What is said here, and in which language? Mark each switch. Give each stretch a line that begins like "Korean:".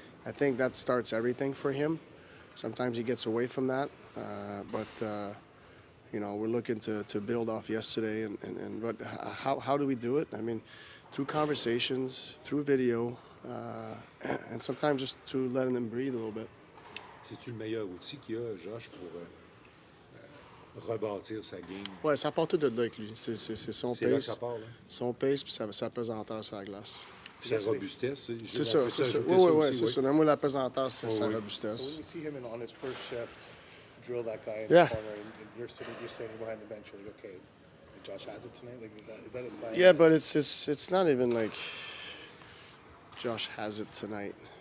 English: I think that starts everything for him. Sometimes he gets away from that, but we're looking to build off yesterday. But how do we do it? I mean, through conversations, through video, and sometimes just to letting them breathe a little bit.
French: C'est-tu le meilleur outil qu'il y a, Josh, pour rebâtir sa game? Oui, ça part tout de là avec lui. C'est son pace. C'est là que ça part, là. Son pace puis sa pesanteur sur la glace. Sa robustesse. C'est ça. Oui, c'est ça. Mais moi, la pesanteur, c'est sa robustesse.
English: So when you see him on his first shift, drill that guy in Yeah. the corner, and you're standing behind the bench, you're like, okay, Josh has it tonight? Like, is that a sign? Yeah, but it's not even like Josh has it tonight.